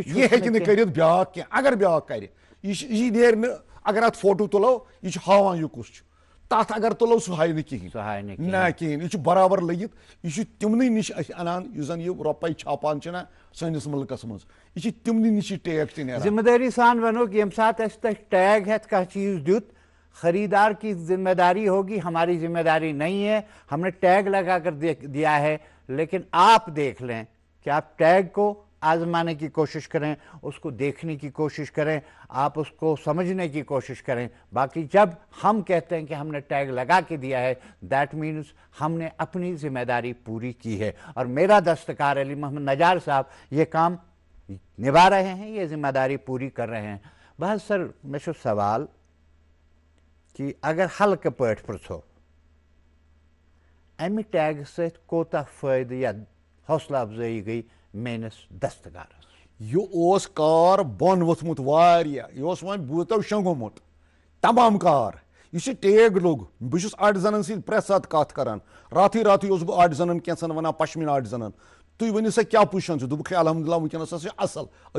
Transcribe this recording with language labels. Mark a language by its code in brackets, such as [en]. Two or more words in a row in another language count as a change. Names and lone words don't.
[ks] یہِ ہیٚکہِ نہٕ کٔرِتھ بیٛاکھ کینٛہہ اگر بیٛاکھ کرِ یہِ نیرِ نہٕ اگر اَتھ فوٹو تُلو یہِ چھُ ہاوان یہِ کُس چھُ تتھ اگر تُلو سُہ ہایہِ نہٕ کِہینۍ نہ کِہینۍ یہِ چھُ برابر لٔگِتھ یہِ چھُ تِمنٕے نِش أسۍ اَنان یُس زن یہِ رۄپے چھاپان چھِنہ سٲنِس مُلکس منٛز یہِ چھِ تِمنٕے نِش یہِ ٹیگ تہِ نیران ذمہٕ دٲری سان وَنو کہ ییٚمہِ ساتہٕ اَسہِ تۄہہِ ٹیگ ہٮ۪تھ کانٛہہ چیٖز دیُت [ur] خریدار کی ذمہ داری ہوگی ہماری ذمہ داری نہیں ہے ہم نے ٹیگ لگا کر دیا ہے لیکن آپ دیکھ لیں کہ آپ ٹیگ کو آزمانے کی کوشش کریں اس کو دیکھنے کی کوشش کریں آپ اس کو سمجھنے کی کوشش کریں باقی جب ہم کہتے ہیں کہ ہم نے ٹیگ لگا کے دیا ہے [en] that means [ur] ہم نے اپنی ذمہ داری پوری کی ہے اور میرا دستکار علی محمد نجار صاحب یہ کام نبھا رہے ہیں یہ ذمہ داری پوری کر رہے ہیں بس سر [ks] مےٚ چھُ سوال کہ اگر ہلکہٕ پٲٹھۍ پرٛژھو امہِ ٹیگہٕ سۭتۍ کوتاہ فٲیدٕ یا حوصلہٕ افضٲیی گٔے میٲنِس دستکارس یہِ اوس کار بۄن ووٚتھمُت واریاہ یہِ اوس وۄنۍ بوٗتو شۄنٛگومُت تمام کار یُس یہِ ٹیگ لوٚگ بہٕ چھُس آرٹِزنن سۭتۍ پرٛٮ۪تھ ساتہٕ کتھ کران راتھٕے اوسُس بہٕ آرٹِزنن کینٛژن ونان پشمیٖن آرٹِزنن تُہۍ ؤنِو سا کیٛاہ پُزِشن چھِ دوٚپُکھ ہے الحمدُاللہ وٕنکیٚنس ہسا چھِ اصل أسۍ